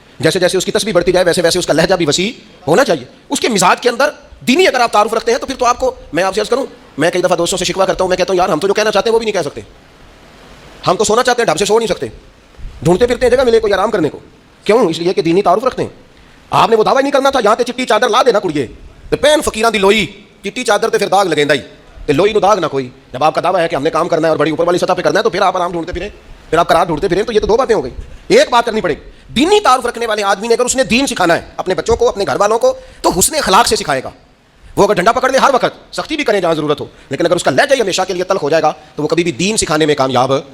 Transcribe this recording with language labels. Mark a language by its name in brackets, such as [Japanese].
[Urdu] جیسے جیسے اس کی تسبیح بڑھتی جائے ویسے ویسے اس کا لہجہ بھی وسیع ہونا چاہیے. اس کے مزاج کے اندر دینی اگر آپ تعارف رکھتے ہیں تو پھر تو آپ کو، میں آپ سے عرض کروں، میں کئی دفعہ دوستوں سے شکوہ کرتا ہوں، میں کہتا ہوں یار ہم تو جو کہنا چاہتے ہیں وہ بھی نہیں کہہ سکتے. ہم تو سونا چاہتے ہیں، ڈھب سے سو نہیں سکتے، ڈھونڈتے پھرتے ہیں جگہ ملے کوئی آرام کرنے کو. کیوں؟ اس لیے کہ دینی تعارف رکھتے ہیں. آپ نے وہ دعویٰ نہیں کرنا تھا [Punjabi] یہاں تے چٹی چادر لا دینا کڑیے تے پین فقیراں دی لوئی، چٹی چادر تے پھر داغ لگیندا ہی تے لوئی نو داغ نہ کوئی. [Urdu] جب آپ کا دعویٰ ہے کہ ہم نے کام کرنا ہے اور بڑی اوپر والی سطح پہ کرنا ہے تو پھر آپ آرام ڈھونڈتے پھریں، پھر آپ قرار ڈھونڈتے پھریں. تو یہ تو دو باتیں ہو گئی. ایک بات کرنی پڑے گی، دینی تعارف رکھنے والے آدمی نے اگر اس نے دین سکھانا ہے اپنے بچوں کو، اپنے گھر والوں کو، تو حسن اخلاق سے سکھائے گا. وہ اگر ڈنڈا پکڑ لے ہر وقت، سختی بھی کرے جہاں ضرورت ہو، لیکن اگر اس کا لہجہ ہمیشہ کے لیے تلخ ہو جائے گا تو وہ کبھی بھی دین سکھانے میں کامیاب.